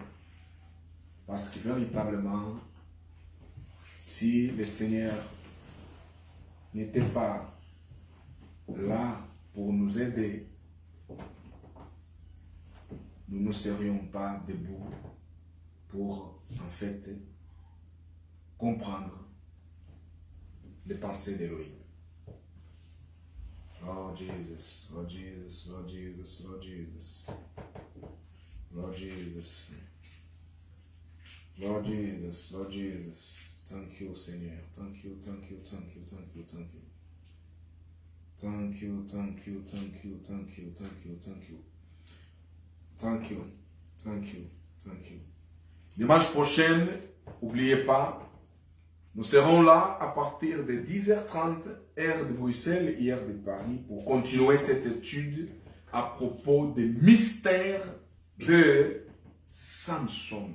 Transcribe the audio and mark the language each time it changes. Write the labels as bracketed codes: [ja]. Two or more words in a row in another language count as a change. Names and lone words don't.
[fr] Parce que véritablement, si le Seigneur n'était pas là pour nous aider, nous ne serions pas debout pour, en fait, comprendre les pensées d'Élohim. [en] Lord Jesus, Lord Jesus, Lord Jesus, Lord Jesus, Lord Jesus, Lord Jesus, Lord Jesus. Thank you, Seigneur. Thank you, thank you, thank you, thank you, thank you. Thank you, thank you, thank you, thank you, thank you, thank you. Thank you, thank you, thank you. [fr] Dimanche prochain, n'oubliez pas, nous serons là à partir de 10h30, heure de Bruxelles et heure de Paris, pour continuer cette étude à propos des mystères de Samson.